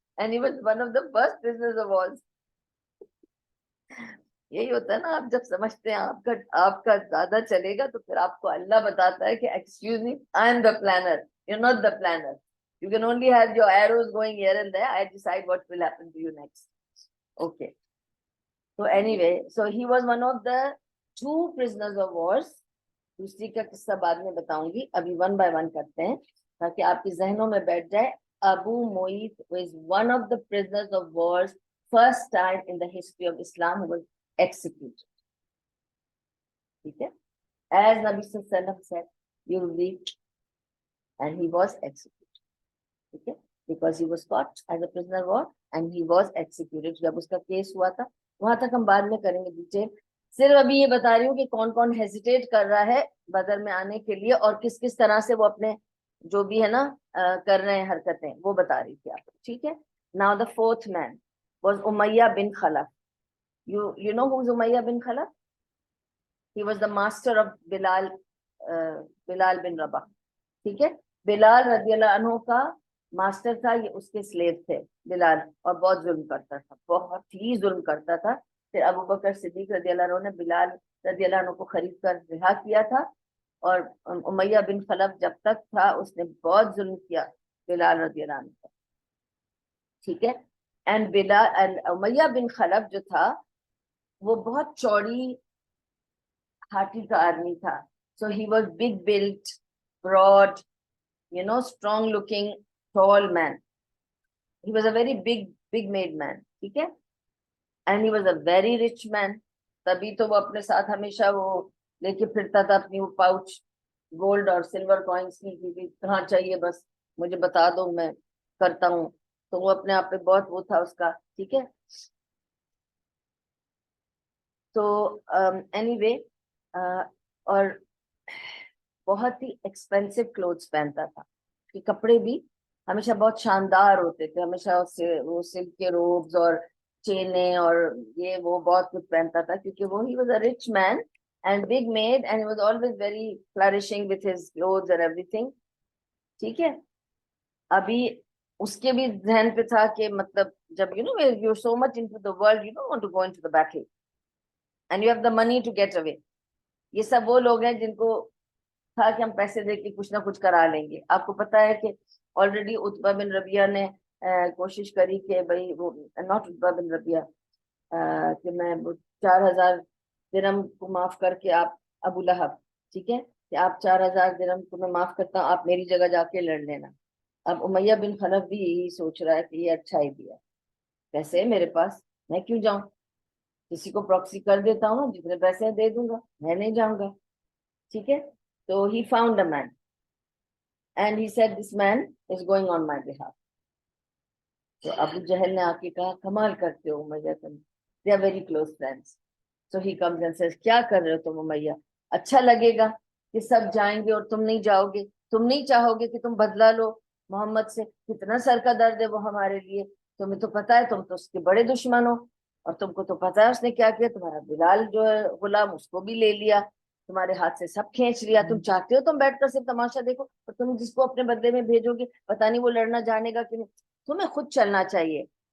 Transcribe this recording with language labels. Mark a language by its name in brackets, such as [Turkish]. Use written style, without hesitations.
[English] And he was one of the first prisoners of war. [Urdu] یہی ہوتا ہے نا, آپ جب سمجھتے ہیں آپ کا زیادہ چلے گا تو پھر آپ کو اللہ بتاتا ہے کہ excuse me, [English] I am the planner, you're not the planner. You can only have your arrows going here and there. I decide what will happen to you next. Okay. So anyway, so he was one of the 2 prisoners of wars. [Urdu] دوسری کا قصہ بعد میں بتاؤں گی, ابھی 1 by 1 کرتے ہیں تاکہ آپ کے ذہنوں میں بیٹھ جائے. [English] Abu Mu'ayth was one of the prisoners of wars, first time in the history of Islam who was executed. Okay? As Nabi Sallallahu Alaihi Wasallam said, you will read, and he was executed. Okay? Because he was caught as a prisoner of war and he was executed. [Urdu] جب اس کا case ہوا تھا, وہاں تک ہم بعد میں کریں گے ڈیٹیل. صرف ابھی یہ بتا رہی ہوں کہ کون کون ہیزیٹیٹ کر رہا ہے بدر میں آنے کے لیے اور کس کس طرح سے وہ اپنے جو بھی ہے نا کر رہے ہیں حرکتیں, وہ بتا رہی تھی آپ کو. ٹھیک ہے. [English] Now the 4th man was Umayyah bin Khalaf. You know who's Umayyah bin Khalaf? He was the master of Bilal bin Rabah. [Urdu] ٹھیک ہے. بلال رضی اللہ عنہ کا ماسٹر تھا, یہ اس کے سلیو تھے بلال, اور بہت ظلم کرتا تھا, بہت ہی ظلم کرتا تھا. پھر ابو بکر صدیق رضی اللہ عنہ نے بلال رضی اللہ عنہ کو خرید کر رہا کیا تھا, اور امیہ بن خلف جب تک تھا اس نے بہت ظلم کیا بلال رضی اللہ عنہ کو. ٹھیک ہے. اینڈ امیہ بن خلف جو تھا وہ بہت چوڑی ہاتھی کا آدمی تھا. [English] So he was big built, broad, strong looking, tall man. He was a very big made man. [Urdu] ٹھیک ہے. [English] And he was a very rich man. [Urdu] تبھی تو وہ اپنے ساتھ ہمیشہ وہ لے کے پھرتا تھا اپنی وہ پاؤچ گولڈ اور سلور کوائنس کی, کہاں چاہیے بس مجھے بتا دو میں کرتا ہوں. تو وہ اپنے آپ پہ بہت وہ تھا اس کا. ٹھیک ہے. تو اینی وے, اور بہت ہی ایکسپینسو کلوتھس پہنتا تھا, کہ کپڑے بھی ہمیشہ بہت شاندار ہوتے تھے, ہمیشہ وہ سلک کے روبز اور چینیں اور یہ وہ بہت کچھ پہنتا تھا, کیونکہ وہ [English] he was a rich man and big made and he was always very flourishing with his clothes and everything. [Urdu] ٹھیک ہے. ابھی اس کے بھی ذہن پہ تھا کہ مطلب جب [English] you're so much into the world, you don't want to go into the battle and you have the money to get away. [Urdu] یہ سب وہ لوگ ہیں جن کو تھا کہ ہم پیسے دے کے کچھ نہ کچھ کرا لیں گے. آپ کو پتا ہے کہ آلریڈی عتبہ بن ربیعہ نے کوشش کری کہ بھائی وہ ناٹ عتبہ بن ربیعہ کہ میں 4000 درہم کو معاف کر کے آپ ابو لہب, ٹھیک ہے, کہ آپ 4000 درہم کو میں معاف کرتا ہوں, آپ میری جگہ جا کے لڑ لینا. اب امیہ بن خلف بھی یہی سوچ رہا ہے کہ یہ اچھا ہی دیا, پیسے میرے پاس, میں کیوں جاؤں, کسی کو پراکسی کر دیتا ہوں, جتنے پیسے دے دوں گا, میں نہیں جاؤں گا. ٹھیک ہے. [English] تو he found a man and he said this man is going on my behalf. [Urdu] تو ابو جہل نے آ کے کہا کمال کرتے ہو امیہ, تم [English] they are very close friends. So he comes and says [Urdu] کیا کر رہے ہو تم امیہ, اچھا لگے گا کہ سب جائیں گے اور تم نہیں جاؤ گے, تم نہیں چاہو گے کہ تم بدلہ لو محمد سے, کتنا سر کا درد ہے وہ ہمارے لیے, تمہیں تو پتا ہے تم تو اس کے بڑے دشمن ہو, اور تم کو تو پتا ہے اس نے کیا کیا, تمہارا بلال جو ہے غلام اس کو بھی لے لیا, تمہارے ہاتھ سے سب کھینچ لیا, تم چاہتے ہو تم بیٹھ کر صرف تماشا دیکھو, اور تم جس کو اپنے بدلے میں بھیجو گے پتا نہیں وہ لڑنا جانے گا کہ نہیں, تمہیں خود چلنا چاہیے.